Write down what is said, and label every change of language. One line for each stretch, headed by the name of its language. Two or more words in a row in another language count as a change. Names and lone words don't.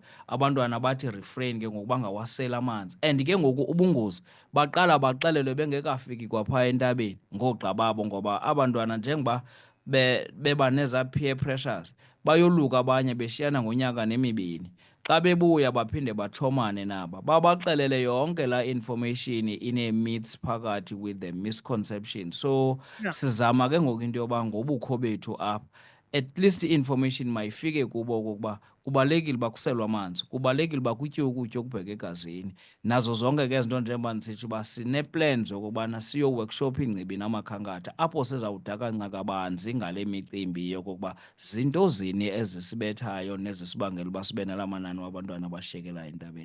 Xhosa: Abantwana bathi refrain ke ngokuba ngawasela amanzi, and ke ngoku ubungozi baqala baxelelwe bengekafiki kwaphaa entabeni ngoogqa babo, ngoba abantwana njengoba beba neza
English: peer pressures
Xhosa: bayoluka abanye beshiyana ngonyaka nemibini. Xa bebuya baphinde batshomane naba babaxelele yonke laa information ine-myths phakathi
English: with the misconception.
Xhosa: So sizama ke ngoku into yoba ngobukho bethu apha
English: at least
Xhosa: i-information mayifike kubo okokuba kubalulekile uba kuselwe amanzi, kubalulekile uba kutyiwe ukutya okubheka egazini. Nazo zonke ke izinto njengoba ndisitsho uba sinee-plans zokubana siyo-workshop iingcibi namakhankatha apho sizawudaka kabanzi ngale micimbi yokokuba zinto zini ezisibethayo nezisibangela uba sibe nala manani wabantwana abashiyekelayo entabeni.